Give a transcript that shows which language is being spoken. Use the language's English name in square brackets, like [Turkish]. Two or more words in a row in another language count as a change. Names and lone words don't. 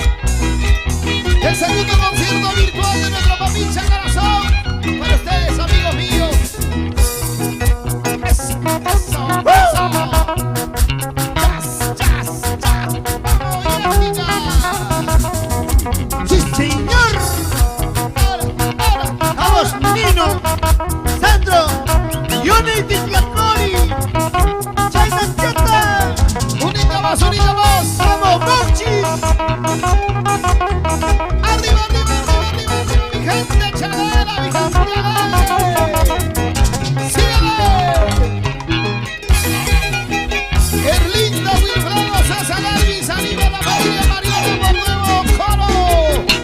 [Spanish] El segundo concierto virtual de nuestra papicha corazón para ustedes, amigos míos. Eso, eso, eso. Jazz, jazz, jazz. Vamos, ¡Sí, señor! ahora. ¡Vamos, Nino! ¡Sandro! ¡Unity Flacori! ¡China Chata! Unita más, unita más. ¡Vamos, Mochis! Arriba, arriba, arriba, arriba, arriba, mi gente chalera, mi gente chalera. ¡Síguele! Erlinda, Wilfredo, César Elvis, arriba la María, Mariano, por nuevo coro.